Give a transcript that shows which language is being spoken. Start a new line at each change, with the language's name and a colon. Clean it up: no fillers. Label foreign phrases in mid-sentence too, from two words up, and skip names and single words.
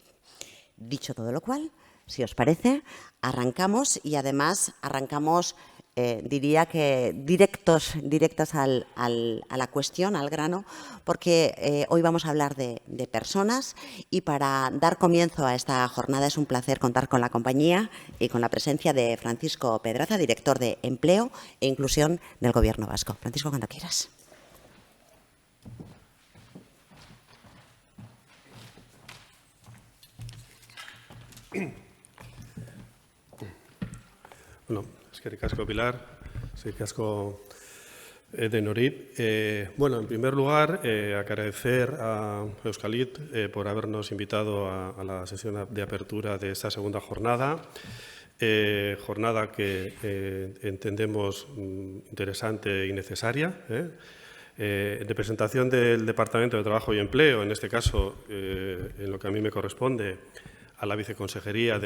Spanish: Dicho todo lo cual, si os parece, arrancamos y además arrancamos diría que directos a la cuestión, al grano, porque hoy vamos a hablar de personas y para dar comienzo a esta jornada es un placer contar con la compañía y con la presencia de Francisco Pedraza, director de Empleo e Inclusión del Gobierno Vasco. Francisco, cuando quieras.
Basque: Bueno, eskerrik asko, Pilar, eskerrik asko Denori.
Spanish: Bueno, en primer lugar, agradecer a Euskalit por habernos invitado a la sesión de apertura de esta segunda jornada. jornada que entendemos interesante y necesaria. En representación del Departamento de Trabajo y Empleo, en este caso, en lo que a mí me corresponde, a la Viceconsejería de